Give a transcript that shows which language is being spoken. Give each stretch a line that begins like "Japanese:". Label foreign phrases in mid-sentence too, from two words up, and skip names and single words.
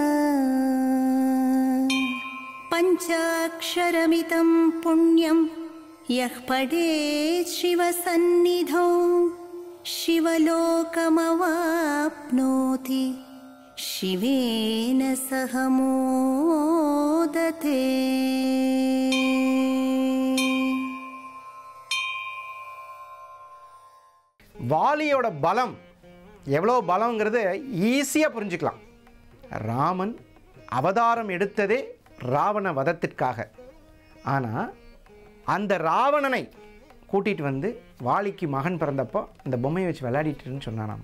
Sanskrit: पञ्चाक्षरमितं पुण्यं यः पठेत् शिवसन्निधौ शिवलोकमवाप्नोति शिवेन सह मोदते।
Tamil: வாலியோட பலம் எவ்வளோ பலங்கிறது ஈஸியாக புரிஞ்சுக்கலாம். ராமன் அவதாரம் எடுத்ததே ராவண வதத்திற்காக. ஆனால் அந்த ராவணனை கூட்டிகிட்டு வந்து வாலிக்கு மகன் பிறந்தப்போ இந்த பொம்மையை வச்சு விளையாடிட்டுன்னு சொன்னானாமா.